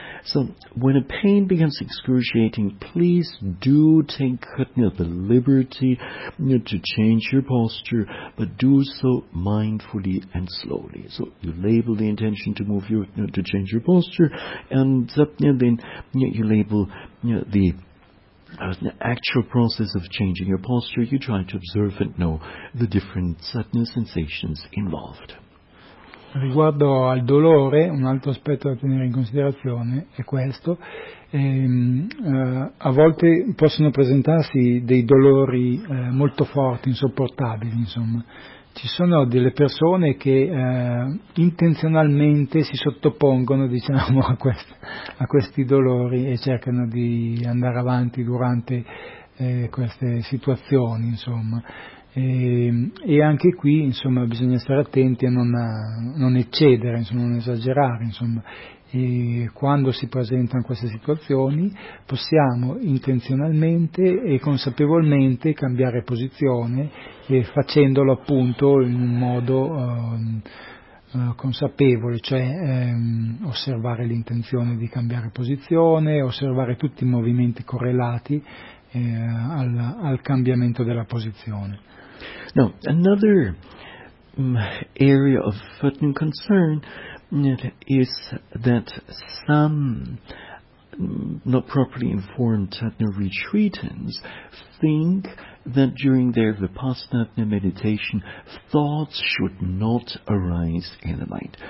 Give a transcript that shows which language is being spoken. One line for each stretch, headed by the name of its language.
English: So when a pain becomes excruciating, please do take the liberty to change your posture, but do so mindfully and slowly. So you label the intention to move your to change your posture, and then you label the actual process of changing your posture. You try to observe and know the different sensations involved.
Italian: Riguardo al dolore, un altro aspetto da tenere in considerazione è questo. A volte possono presentarsi dei dolori molto forti, insopportabili, insomma. Ci sono delle persone che intenzionalmente si sottopongono, diciamo, a questi dolori e cercano di andare avanti durante queste situazioni, insomma. E anche qui, insomma, bisogna stare attenti a non eccedere, insomma, non esagerare, insomma. E quando si presentano queste situazioni possiamo intenzionalmente e consapevolmente cambiare posizione, e facendolo appunto in un modo consapevole, cioè osservare l'intenzione di cambiare posizione, osservare tutti i movimenti correlati al cambiamento della posizione.
English: Now, another area of concern is that some not properly informed Tantra retreatants think that during their Vipassana meditation, thoughts should not arise in the mind.